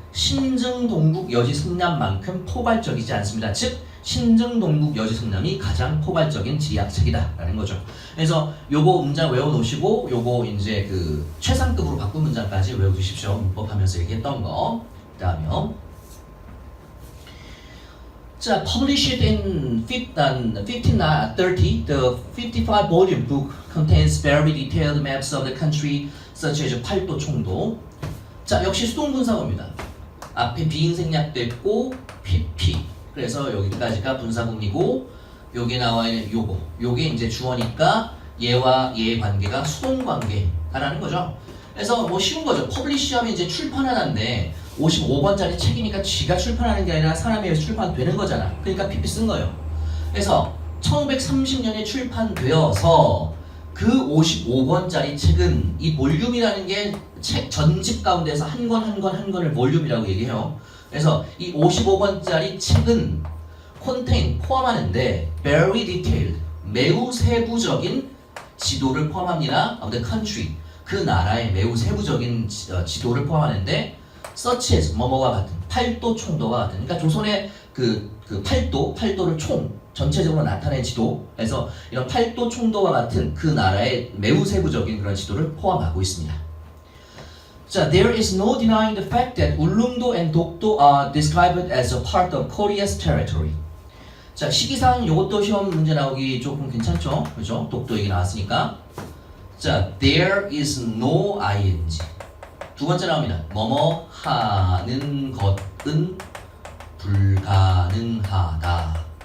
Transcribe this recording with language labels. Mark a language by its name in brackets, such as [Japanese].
[Korean] 신증동국 여지승남만큼 포괄적이지 않습니다. 즉 신증동국 여지승남이 가장 포괄적인 지리학책이다 라는 거죠. 그래서 요거 문장 외워놓으시고 요거 이제 그 최상급으로 바꾼 문장까지 외워두십시오. 문법하면서 얘기했던 거. 그 다음에요. 자, [English] published in 1530, the 55-volume book contains very detailed maps of the country such as 8도 총도. [Korean] 자, 역시 수동분사구입니다. 앞에 비인생략도 있고 PP. 그래서 여기까지가 분사구이고 여기 나와 있는 요게 이제 주어니까 얘와 얘의 관계가 수동관계라는 거죠. 그래서 쉬운 거죠. 퍼블리시하면 이제 출판하는데 55권짜리 책이니까 지가 출판하는 게 아니라 사람에 의해서 출판되는 거잖아. 그러니까 PP 쓴 거예요. 그래서 1930년에 출판되어서 그 55권짜리 책은 이 볼륨이라는 게 책 전집 가운데서 한 권을 볼륨이라고 얘기해요. 그래서 이 55권짜리 책은 포함하는데 [English] very detailed, [Korean] 매우 세부적인 지도를 포함합니다. [English] of the country. [Korean] 그 나라의 매우 세부적인 지도를 포함하는데 [English] such as [Korean] 뭐뭐와 같은 팔도 총도와 같은 그러니까 조선의 그 팔도를 전체적으로 나타낸 지도 그래서 이런 팔도 총도와 같은 그 나라의 매우 세부적인 그런 지도를 포함하고 있습니다. 자, [English] there is no denying the fact that 울릉도 and 독도 are described as a part of Korea's territory. [Korean] 자, 시기상 요것도 시험 문제 나오기 조금 괜찮죠? 그죠? 독도 얘기 나왔으니까. 자, [English] there is no ing. [Korean] 두 번째 나옵니다. 뭐뭐 하는 것은 불가능하다.